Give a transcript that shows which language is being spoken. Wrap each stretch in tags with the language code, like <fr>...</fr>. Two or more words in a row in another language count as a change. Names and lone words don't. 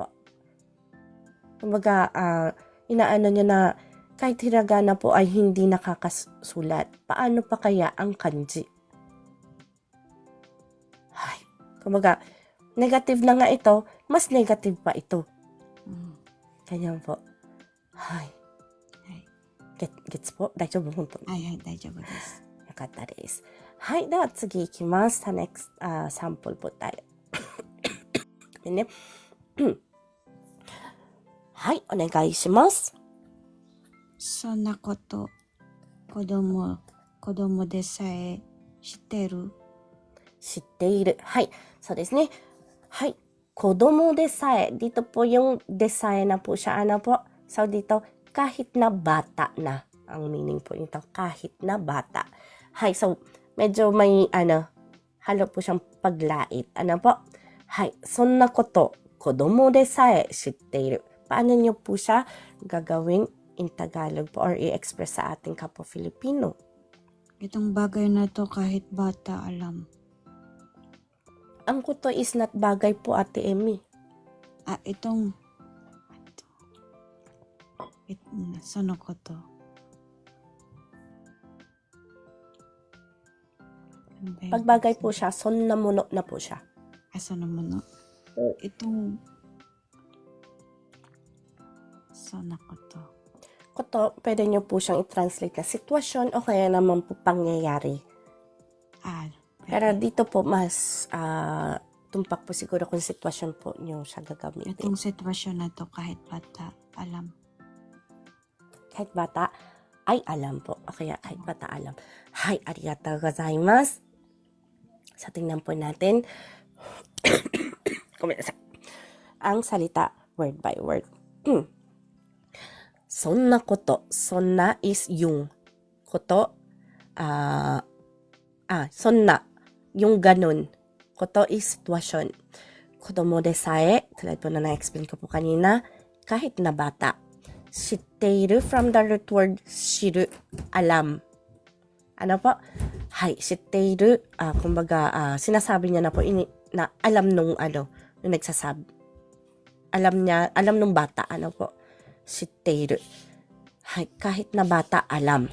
<tl>Kumbaga, inaano niya na kahit hiragana po ay hindi nakakasulat. Paano pa kaya ang kanji? Ay, kumbaga, negative na nga ito, mas negative pa ito. Ganyan po. Ay. Gets po?</tl> <ja>大丈夫本当に. はいはい、大丈夫です。よかったです。はい。では次行きます。</ja> <tl>next, sample po tayo.</tl> <ja>ごめんね。はい。お願いします。そんなこと、子供でさえ知ってる？知っている。はい。そうですね。はい。子供でさえ.</ja> <tl>Dito po yung de sa e na po siya. Ano po? So dito, kahit na bata na. Ang meaning po nito, kahit na bata. Hay, so, medyo may, halo po siyang paglait. Ano po? Hay,</tl> <ja>そんなこと、子供でさえ知っている.</ja> <tl>Paano niyo po siya gagawin</tl> <en>in Tagalog</en> <tl>po or i-express sa ating kapwa Filipino? Itong bagay na to kahit bata alam. Ang koto</tl> <en>is not</en> <tl>bagay po, Ate Emmy. Itong</tl> <ja>そのこと.</ja> <tl>Pag bagay po siya,</tl> <ja>そのもの</ja> <tl>na po siya.</tl> <ja>そのもの. Itong そのこと.</ja> <tl>Koto, pwede niyo po siyang i-translate na sitwasyon o kaya naman po pangyayari. Pero dito po mas tumpak po siguro kung sitwasyon po niyo siya gagamitin. Itong sitwasyon na to kahit bata alam. Kahit bata ay alam po. O kaya kahit bata alam. Hay,</tl> <ja>ありがとうございます.</ja> <tl>So, tingnan po natin. Ang salita</tl> <en>word by word.</en> <ja>そんなこと.</ja> <tl>Sonna is yung.</tl> <ja>こと。そんな.</ja> <tl>Yung ganun. Koto is sitwasyon.</tl> <ja>子供でさえ.</ja> <tl>Tulad po na na-explain ko po kanina. Kahit na bata. Shitteiru</tl> <en>from the root word</en> <tl>shiru. Alam. Ano po? Hay, shitteiru. Kumbaga, sinasabi niya na po na alam nung nung nagsasabi. Alam nung bata. Ano po? Shitteiru. Hay, kahit na bata, alam.</tl>